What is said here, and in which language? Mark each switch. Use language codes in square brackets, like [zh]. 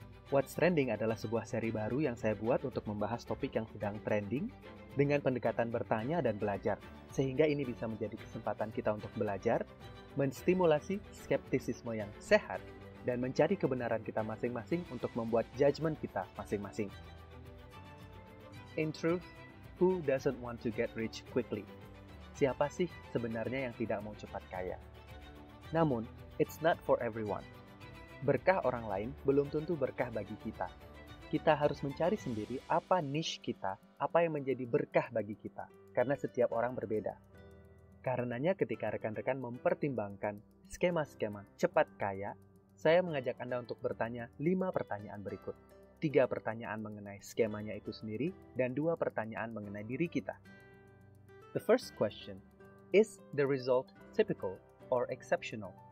[id] What's Trending adalah sebuah seri baru yang saya buat untuk membahas topik yang sedang trending dengan pendekatan bertanya dan belajar, sehingga ini bisa menjadi kesempatan kita untuk belajar, menstimulasi skeptisisme yang sehat, dan mencari kebenaran kita masing-masing untuk membuat judgement kita masing-masing. [en] In truth, who doesn't want to get rich quickly? [id] Siapa sih sebenarnya yang tidak mau cepat kaya? [en] Namun, it's not for everyone. [id] Berkah orang lain belum tentu berkah bagi kita. Kita harus mencari sendiri apa niche kita, apa yang menjadi berkah bagi kita, karena setiap orang berbeda. Karenanya ketika rekan-rekan mempertimbangkan skema-skema cepat kaya, saya mengajak Anda untuk bertanya 5 pertanyaan berikut. 3 pertanyaan mengenai skemanya itu sendiri, dan 2 pertanyaan mengenai diri kita. [en] The first question, is the result typical or exceptional?